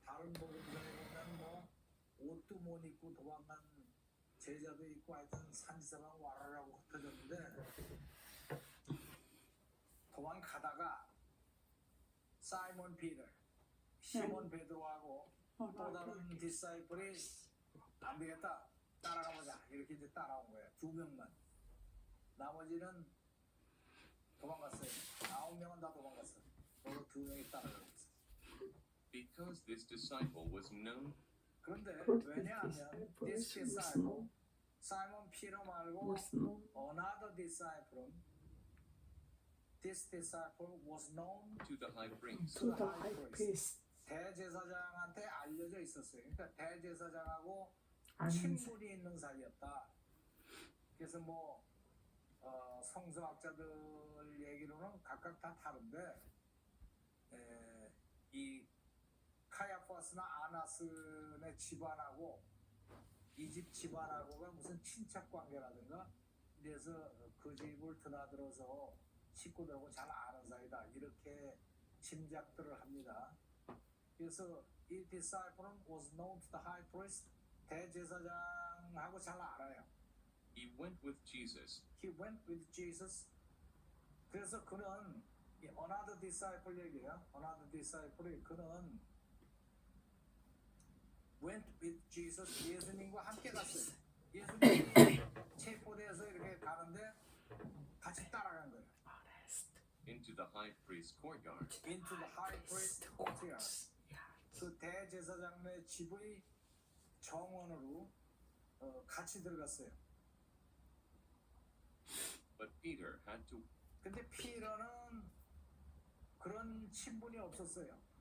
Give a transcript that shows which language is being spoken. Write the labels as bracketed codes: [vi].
[ko] 다른 복음서에 보면 뭐 옷도 못 입고 도망간 제자도 있고 하여튼 산지사가 와라라고 흩어졌는데 도망가다가 사이먼 피터, 시몬 베드로하고 또 다른 디사이플이 안 되겠다 따라가보자 이렇게 이제 따라온 거예요. 2명만. 나머지는 도망갔어요. 9명은 다 도망갔어요. 서로 2명이 따라가고 있어요. [en] Because this disciple was known. [ko] 그런데 왜냐하면 [en] this disciple, [ko] 사이먼 피터 말고 [en] another disciple, this disciple was known to the high priest. to the high priest. [ko] 대제사장한테 알려져 있었어요. 그러니까 대제사장하고 친분이 있는 사이였다. 그래서 뭐 성서학자들 얘기로는 각각 다 다른데 이 카야파스나 아나스네 집안하고 이 집 집안하고가 무슨 친척 관계라든가 그래서 그 집을 드나들어서 식구들하고 잘 아는 사이다 이렇게 짐작들을 합니다. 그래서 이 [en] disciple은 was known to the high priest. [ko] 대제사장하고 잘 알아요. [en] He went with Jesus. He went with Jesus. [ko] 그래서 그는 [en] another disciple [ko] 얘기예요. [en] another disciple [ko] 그는 [en] went with Jesus. [ko] 예수님과 함께 갔어요. 예수님이 체포돼서 이렇게 가는데 같이 따라간 거예요. [en] Into the high priest's courtyard. Into the high priest courtyard. [ko] 그 대제사장의 집의 정원으로 같이 들어갔어요. [en] But Peter had to. [ko] 근데 피터는 그런 친분이 없었어요.